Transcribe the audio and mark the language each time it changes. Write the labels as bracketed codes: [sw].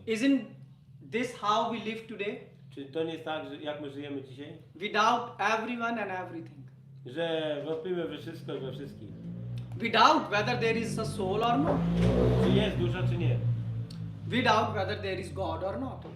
[en] Isn't this how we live today? [pl] Czy to nie jest tak, że jak my żyjemy dzisiaj? [en] We doubt everyone and everything. [pl] Że wątpimy we wszystko i we wszystkich. [en] We doubt whether there is a soul or not. [pl] Czy jest dusza, czy nie? [en] We doubt whether there is God or not.